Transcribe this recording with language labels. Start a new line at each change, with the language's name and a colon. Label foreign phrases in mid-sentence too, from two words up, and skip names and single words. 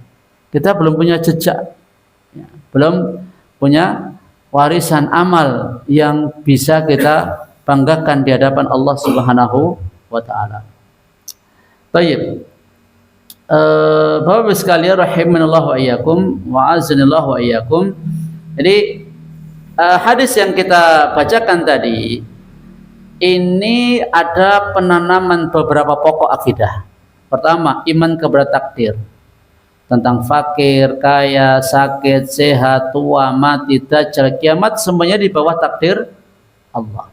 Indonesian: Kita belum punya jejak, ya, belum punya warisan amal yang bisa kita banggakan di hadapan Allah
Arabic: سبحانه وتعالى.
Indonesian: Baik. Bapak-bapak sekalian
Arabic: رحمنا الله وإياكم وأعاننا الله وإياكم.
Indonesian: Jadi hadis yang kita bacakan tadi ini ada penanaman beberapa pokok akidah. Pertama, iman kepada takdir. Tentang fakir, kaya, sakit, sehat, tua, mati, dajjal, kiamat, semuanya di bawah takdir Allah.